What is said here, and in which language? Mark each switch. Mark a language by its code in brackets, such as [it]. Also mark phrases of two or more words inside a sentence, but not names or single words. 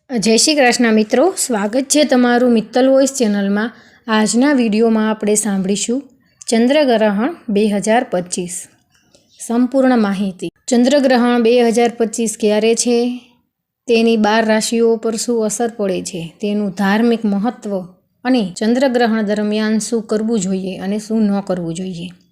[hi] जय श्री कृष्ण मित्रों, स्वागत है तमारू मित्तल वॉइस चेनल में। [gu] આજના વિડિયો માં આપણે સાંભળીશું ચંદ્રગ્રહણ 2025 સંપૂર્ણ માહિતી। ચંદ્રગ્રહણ 2025 ક્યારે છે, તેની 12 રાશિઓ પર શું અસર પડે છે, તેનું ધાર્મિક મહત્વ અને ચંદ્રગ્રહણ દરમિયાન શું કરવું જોઈએ અને શું ન કરવું જોઈએ।